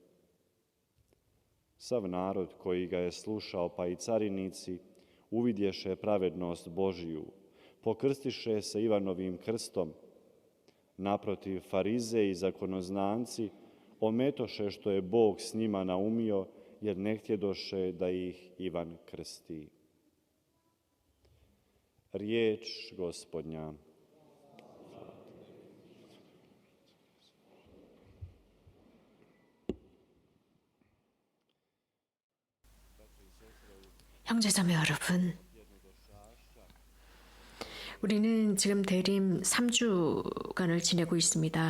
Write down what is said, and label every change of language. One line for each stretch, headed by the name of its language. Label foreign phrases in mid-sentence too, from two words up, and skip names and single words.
Croatian: Sav narod koji ga je slušao, pa i carinici, uvidješe pravednost Božiju, pokrstiše se Ivanovim krstom. Naprotiv, farizeji i zakonoznanci ometoše što je Bog s njima naumio, jer ne htjedoše da ih Ivan krsti. Riječ Gospodnja.
Korean: 형제자매 여러분, 우리는 지금 대림 3주간을 지내고 있습니다.